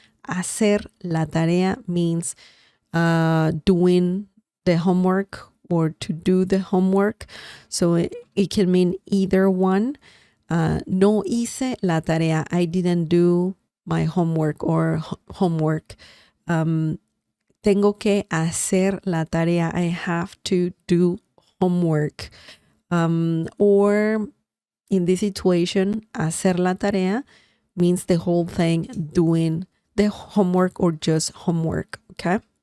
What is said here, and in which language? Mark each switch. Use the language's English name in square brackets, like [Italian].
[Spanish] Hacer la tarea [English] means doing the homework or to do the homework. So it can mean either one. [Spanish] No hice la tarea. [English] I didn't do my homework or homework. [Spanish] Tengo que hacer la tarea. [English] I have to do homework. Or in this situation, [Spanish] hacer la tarea [English] means the whole thing, doing the homework or just homework, okay?